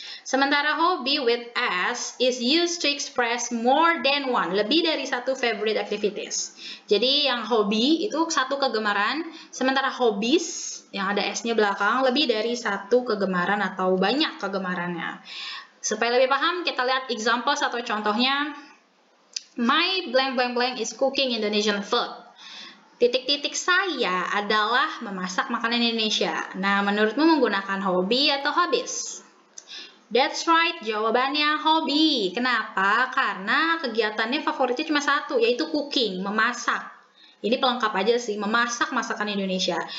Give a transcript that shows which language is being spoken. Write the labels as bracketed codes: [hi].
[id] Sementara [en] hobby with S is used to express more than one, [id] lebih dari satu [en] favorite activities. [id] Jadi yang hobi itu satu kegemaran, sementara hobbies yang ada S-nya belakang lebih dari satu kegemaran atau banyak kegemarannya. Supaya lebih paham, kita lihat example atau contohnya. [en] My blank blank blank is cooking Indonesian food. [id] Titik-titik saya adalah memasak makanan Indonesia. Nah, menurutmu menggunakan hobi atau hobbies? [en] That's right, [id] jawabannya hobi. Kenapa? Karena kegiatannya favoritnya cuma satu, yaitu cooking, memasak. Ini pelengkap aja sih, memasak masakan Indonesia.